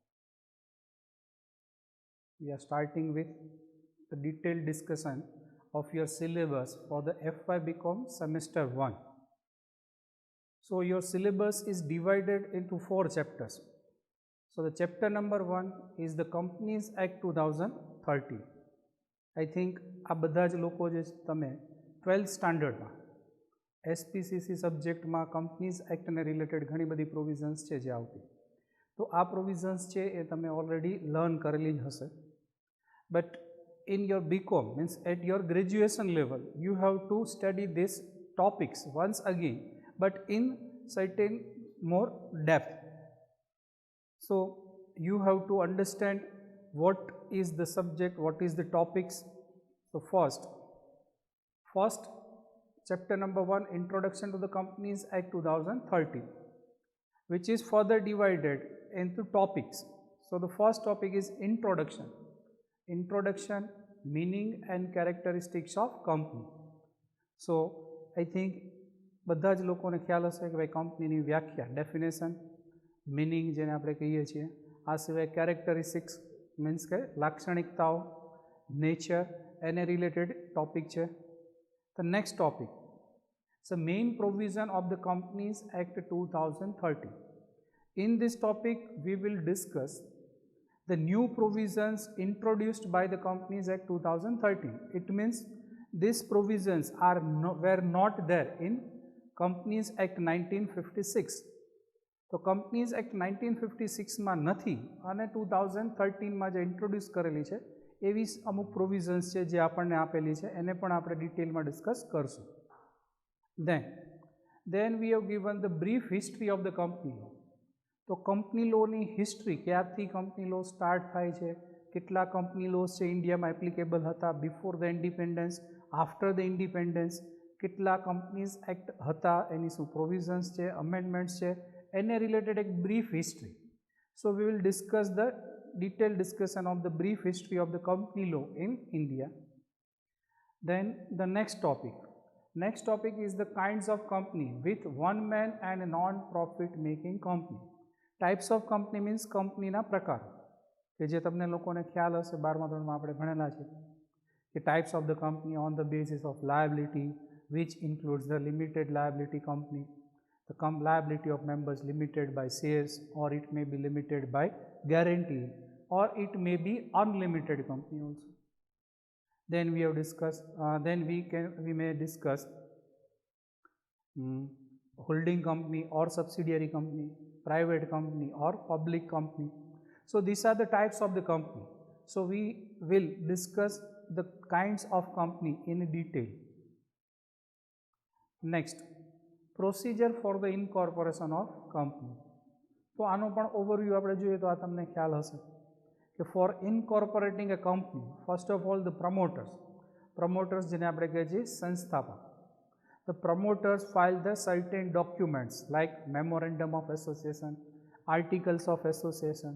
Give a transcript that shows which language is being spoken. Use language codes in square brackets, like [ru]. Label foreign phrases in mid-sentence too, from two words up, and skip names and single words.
[en] We are starting with the detailed discussion of your syllabus for the FY BCom semester 1. So your syllabus is divided into 4 chapters. So the chapter number 1 is the Companies Act 2013. I think [gu] આ બધા જ લોકો જે તમે 12th સ્ટાન્ડર્ડમાં SPCC સબ્જેક્ટમાં કંપનીઝ એક્ટને રિલેટેડ ઘણી બધી પ્રોવિઝન્સ છે જે આવતી, તો આ પ્રોવિઝન્સ છે એ તમે [en] already learn [gu] કરેલી જ હશે. [en] But in your BCom means at your graduation level you have to study this topics once again, but in certain more depth. So you have to understand what is the subject, what is the topics. So first chapter number 1, Introduction to the Companies Act 2013, which is further divided into topics. So the first topic is introduction. Introduction, meaning and characteristics of company. So I think [gu] બધા જ લોકોને ખ્યાલ હશે કે ભાઈ કંપનીની વ્યાખ્યા, ડેફિનેશન, મીનિંગ જેને આપણે કહીએ છીએ, આ સિવાય [en] characteristics means [gu] કે લાક્ષણિકતાઓ, નેચર એને રિલેટેડ ટોપિક છે. [en] The next topic it's a main provision of the Companies Act 2013. In this topic we will discuss the new provisions introduced by the Companies Act 2013. It means these provisions were not there in Companies Act 1956. [gu] તો કંપનીઝ એક્ટ 1956માં નથી અને 2013માં જે ઇન્ટ્રોડ્યુસ કરેલી છે એવી અમુક પ્રોવિઝન્સ છે જે આપણને આપેલી છે, એને પણ આપણે ડિટેલમાં ડિસ્કસ કરશું. [en] Then we have given the brief history of the company law. [gu] તો કંપની લોની હિસ્ટ્રી, ક્યારથી [en] company law start [gu] થાય છે, કેટલા [en] company laws [gu] છે ઇન્ડિયામાં એપ્લિકેબલ હતા [en] before the independence, after the independence, [gu] કેટલા કંપનીઝ એક્ટ હતા, એની શું પ્રોવિઝન્સ છે, અમેન્ડમેન્ટ્સ છે, એને રિલેટેડ એક [en] brief history. so we will discuss ધ detailed discussion of the brief history of the company law in India. Then the next topic is the kinds of company with one man and a non-profit making company. Types of company means company [gu] ના પ્રકાર કે જે તમને લોકોને ખ્યાલ હશે, 12મા ધોરણમાં આપણે ભણેલા છે કે [en] types of the company on the basis of liability, which includes the limited liability company, the liability of members limited by shares, or it may be limited by guarantee, or it may be unlimited company also. Then we have discussed, we may discuss holding company or subsidiary company, private company or public company. So these are the types of the company. So we will discuss the kinds of company in detail. Next, Procedure for the incorporation of company. [gu] તો આનો પણ ઓવરવ્યૂ આપણે જોઈએ તો આ તમને ખ્યાલ હશે કે [en] for incorporating a company, first of all the promoters [gu] જેને આપણે કહીએ છીએ સંસ્થાપક. [en] The promoters file the certain documents like memorandum of association, articles of association.